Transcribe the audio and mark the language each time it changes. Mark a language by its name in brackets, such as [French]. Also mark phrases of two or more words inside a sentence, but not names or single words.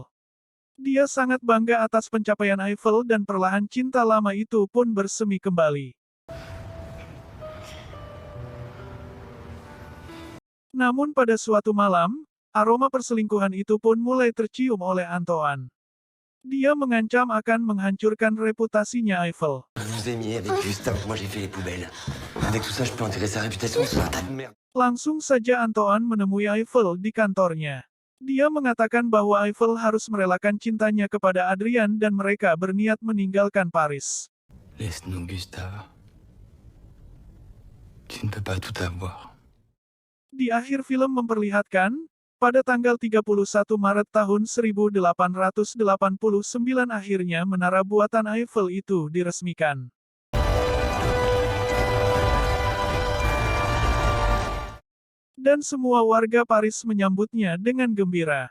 [Indonesian] Dia sangat bangga atas pencapaian Eiffel dan perlahan cinta lama itu pun bersemi kembali. Namun pada suatu malam, aroma perselingkuhan itu pun mulai tercium oleh Antoine. Dia mengancam akan menghancurkan reputasinya Eiffel. [French] Je vous ai mis avec Gustave, moi j'ai fait les poubelles. Avec tout ça, je peux enterrer sa réputation sur un tas de merde. [Indonesian] Langsung saja Antoine menemui Eiffel di kantornya. Dia mengatakan bahwa Eiffel harus merelakan cintanya kepada Adrian dan mereka berniat meninggalkan Paris. [French] Laisse-nous, Gustave. Tu ne peux pas tout avoir. [Indonesian] Di akhir film memperlihatkan, pada tanggal 31 Maret tahun 1889 akhirnya menara buatan Eiffel itu diresmikan. Dan semua warga Paris menyambutnya dengan gembira.